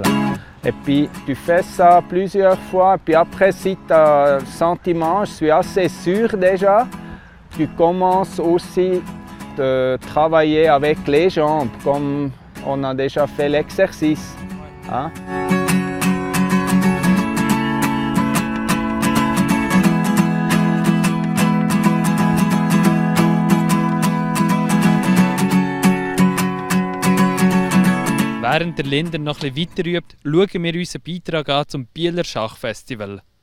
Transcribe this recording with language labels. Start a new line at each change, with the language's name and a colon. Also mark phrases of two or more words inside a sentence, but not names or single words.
French: Et puis tu fais ça plusieurs fois. Et puis après, si tu as le sentiment, je suis assez sûr déjà, tu commences aussi de travailler avec les jambes, comme on a déjà fait l'exercice. Hein?
German: Während der Linder noch ein bisschen weiter übt, schauen wir unseren Beitrag an zum Bieler Schachfestival.